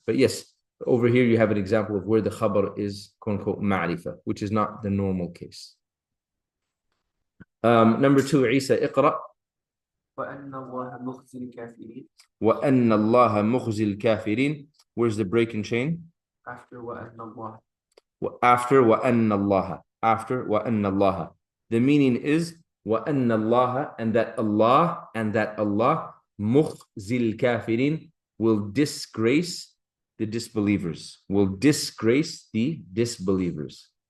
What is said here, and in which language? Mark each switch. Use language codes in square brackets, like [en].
[en] But yes, over here you have an example of where the khabar is quote unquote ma'rifa, which is not the normal case. Number 2, Isa, اقرأ. [ar] وأن الله مخزي الكافرين. وأن الله مخزي الكافرين. [en] Where's the break in chain? After وأن الله. After وأن الله. After وأن الله. The meaning is [ar] وأن الله, [en] and that Allah [ar] مخزي الكافرين [en] will disgrace the disbelievers. Will disgrace the disbelievers.